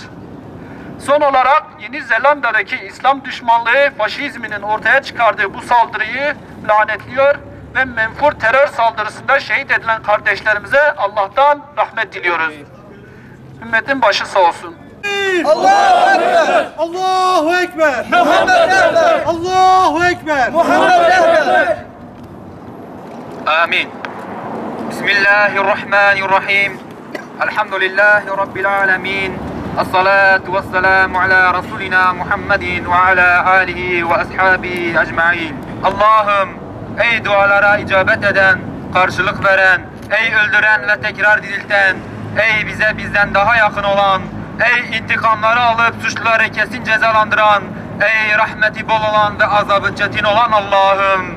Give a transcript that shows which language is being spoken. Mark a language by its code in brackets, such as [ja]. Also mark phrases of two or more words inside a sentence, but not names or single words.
[tr] Son olarak Yeni Zelanda'daki İslam düşmanlığı faşizminin ortaya çıkardığı bu saldırıyı lanetliyor ve menfur terör saldırısında şehit edilen kardeşlerimize Allah'tan rahmet diliyoruz. Ümmetin başı sağ olsun. [ar] الله أكبر! الله أكبر! محمد أكبر! الله أكبر! محمد أكبر! آمين بسم الله الرحمن الرحيم الحمد لله رب العالمين الصلاة والسلام على رسولنا محمد وعلى آله وأصحابه أجمعين [tr] Allah'ım, ey dualara icabet eden, karşılık veren, ey öldüren ve tekrar dirilten, ey bize bizden daha yakın olan, ey intikamları alıp suçluları kesin cezalandıran, ey rahmeti bol olan ve azabı çetin olan Allah'ım.